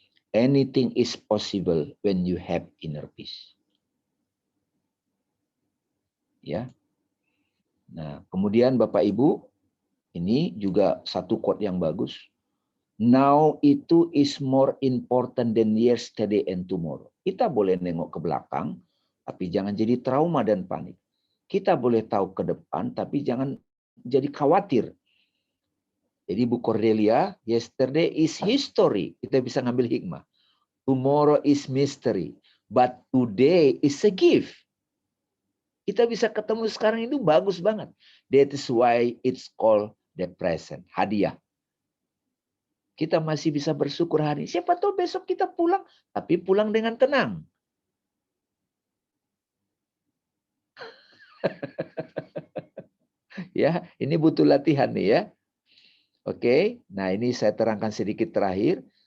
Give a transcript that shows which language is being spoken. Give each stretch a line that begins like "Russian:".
English: Anything is possible when you have inner peace.
Indonesian: Ya. Nah, kemudian Bapak Ibu, ini juga satu quote yang bagus.
English: Now
Indonesian: itu
English: is more important than yesterday and tomorrow.
Indonesian: Kita boleh nengok ke belakang, tapi jangan jadi trauma dan panik. Kita boleh tahu ke depan, tapi jangan jadi khawatir. Jadi
English: Bu Cordelia, yesterday is history.
Indonesian: Kita bisa ngambil hikmah.
English: Tomorrow is mystery. But today is a gift.
Indonesian: Kita bisa ketemu sekarang itu bagus banget.
English: That is why it's called the present.
Indonesian: Hadiah. Kita masih bisa bersyukur hari ini. Siapa tahu besok kita pulang, tapi pulang dengan tenang. Ya, ini butuh latihan nih ya. Oke, nah ini saya terangkan sedikit terakhir.